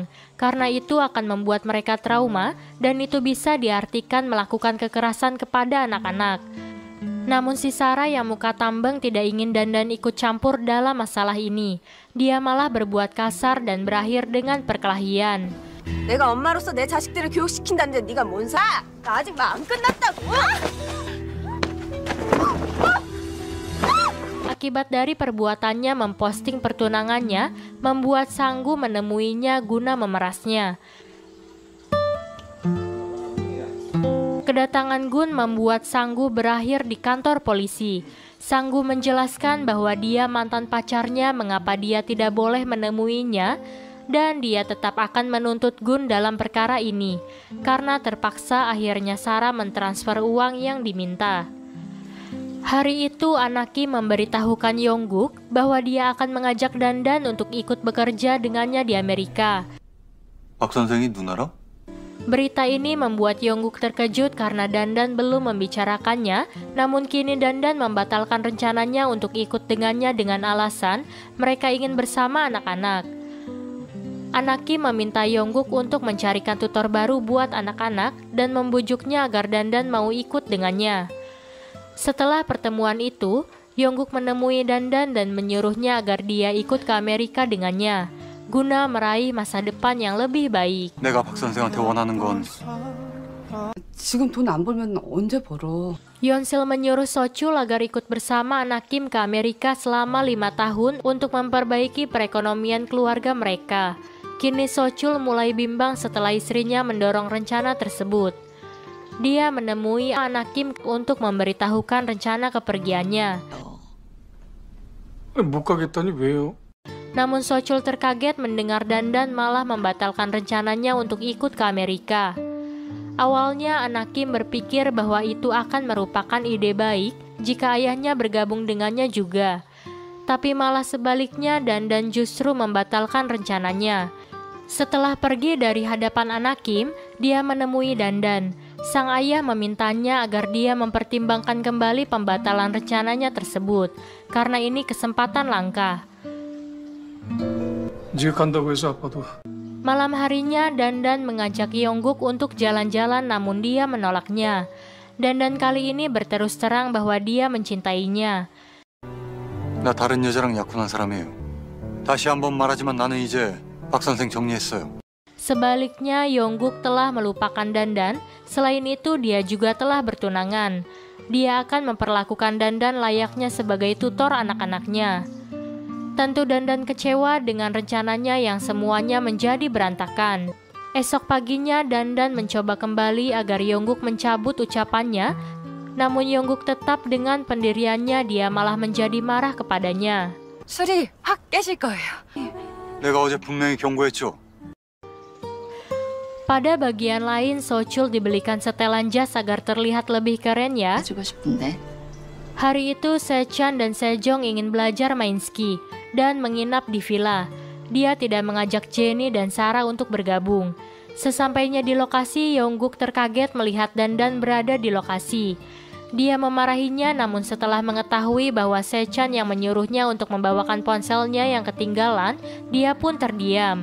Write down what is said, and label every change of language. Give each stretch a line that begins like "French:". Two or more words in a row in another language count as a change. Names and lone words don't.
Indonesian: Karena itu akan membuat mereka trauma dan itu bisa diartikan melakukan kekerasan kepada anak-anak. Namun si Sarah yang muka tambang tidak ingin Dandan ikut campur dalam masalah ini. Dia malah berbuat kasar dan berakhir dengan perkelahian.
Korean: 내가 엄마로서 내 자식들을 교육시킨다는데 네가 뭔 사? 나 아직 말 안 끝났다고.
Indonesian: Akibat dari perbuatannya memposting pertunangannya, membuat Sanggu menemuinya guna memerasnya. Kedatangan Gun membuat Sang-gu berakhir di kantor polisi. Sang-gu menjelaskan bahwa dia mantan pacarnya, mengapa dia tidak boleh menemuinya, dan dia tetap akan menuntut Gun dalam perkara ini, karena terpaksa akhirnya Sarah mentransfer uang yang diminta. Hari itu Anaki memberitahukan Yongguk bahwa dia akan mengajak Dandan untuk ikut bekerja dengannya di Amerika.
Korean: 박 선생이 누나랑?
Indonesian: Berita ini membuat Yongguk terkejut karena Dandan belum membicarakannya, namun kini Dandan membatalkan rencananya untuk ikut dengannya dengan alasan mereka ingin bersama anak-anak. Anaki meminta Yongguk untuk mencarikan tutor baru buat anak-anak dan membujuknya agar Dandan mau ikut dengannya. Setelah pertemuan itu, Yongguk menemui Dandan dan menyuruhnya agar dia ikut ke Amerika dengannya, guna meraih masa depan yang lebih baik.
Korean: 내가 박 선생한테 원하는 건 지금 돈 안 벌면 언제 벌어?
Indonesian: Yeonsil menyuruh Sochul agar ikut bersama anak Kim ke Amerika selama 5 tahun untuk memperbaiki perekonomian keluarga mereka. Kini Sochul mulai bimbang setelah istrinya mendorong rencana tersebut. Dia menemui anak Kim untuk memberitahukan rencana kepergiannya.
Korean: 못 가겠다니 왜요?
Indonesian: Namun Sochul terkaget mendengar Dandan malah membatalkan rencananya untuk ikut ke Amerika. Awalnya anak Kim berpikir bahwa itu akan merupakan ide baik jika ayahnya bergabung dengannya juga. Tapi malah sebaliknya Dandan justru membatalkan rencananya. Setelah pergi dari hadapan anak Kim, dia menemui Dandan. Sang ayah memintanya agar dia mempertimbangkan kembali pembatalan rencananya tersebut, karena ini kesempatan langka.
Korean: 네가 간다고 해서 아빠도
Indonesian: Malam harinya Dandan mengajak Yongguk untuk jalan-jalan, namun dia menolaknya. Dandan kali ini berterus terang bahwa dia mencintainya.
Korean: 나 다른 여자랑 약혼한 사람이에요. 다시 한번 말하지만 나는 이제 박 선생 정리했어요.
Indonesian: Sebaliknya, Yongguk telah melupakan Dandan. Selain itu, dia juga telah bertunangan. Dia akan memperlakukan Dandan layaknya sebagai tutor anak-anaknya. Tentu Dandan kecewa dengan rencananya yang semuanya menjadi berantakan. Esok paginya Dandan mencoba kembali agar Yongguk mencabut ucapannya, namun Yongguk tetap dengan pendiriannya. Dia malah menjadi marah kepadanya.
Korean: 술이 확 깨질 거예요. 내가 어제 분명히 경고했죠.
Indonesian: Pada bagian lain, Sochul dibelikan setelan jas agar terlihat lebih keren ya.
Korean: 해주고 싶은데.
Indonesian: Hari itu Sechan dan Sejong ingin belajar main ski dan menginap di villa. Dia tidak mengajak Jenny dan Sarah untuk bergabung. Sesampainya di lokasi, Yongguk terkaget melihat Dandan berada di lokasi. Dia memarahinya, namun setelah mengetahui bahwa Sechan yang menyuruhnya untuk membawakan ponselnya yang ketinggalan, dia pun terdiam.